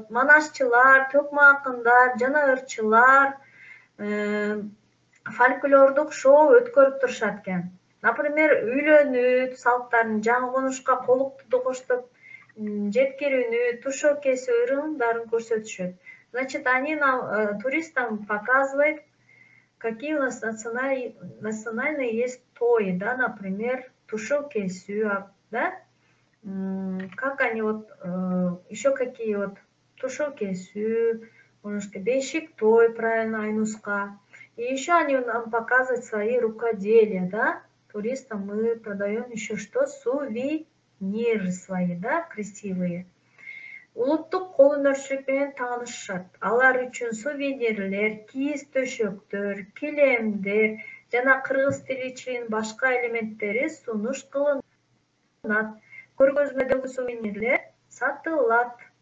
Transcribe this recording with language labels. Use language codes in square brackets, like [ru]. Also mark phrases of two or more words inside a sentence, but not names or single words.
[ky] Манашчылар, төкмө акындар жана ырчылар фольклордук шоу өткөрүп турушат экен. Например, үйлөнүү салттарын, жаңы конушка колукту коштоп жеткирүүнү, тушоо кесүү ырымдарын көрсөтүшөт. [ru] Значит, они нам, туристам показывают, какие у нас национальные есть тои, да, например, [ky] тушоо кесүү, да, [ru] как они вот, еще какие вот, [ky] тушоо кесүү, [ru] можно сказать, [ky] бешик той, [ru] правильно, айнуска. И еще они нам показывают свои рукоделия, да, туристам мы продаем еще что? Сувениры свои, да, красивые. [ky] Улуттук кол өнөрчүлүк менен таанышышат. Алар үчүн сувенирлер, кийиз төшөктөр, килемдер жана кыргыз тиричилигинин башка элементтери сунуш кылынат. Көргөзмөдөгү сувенирлер сатылат.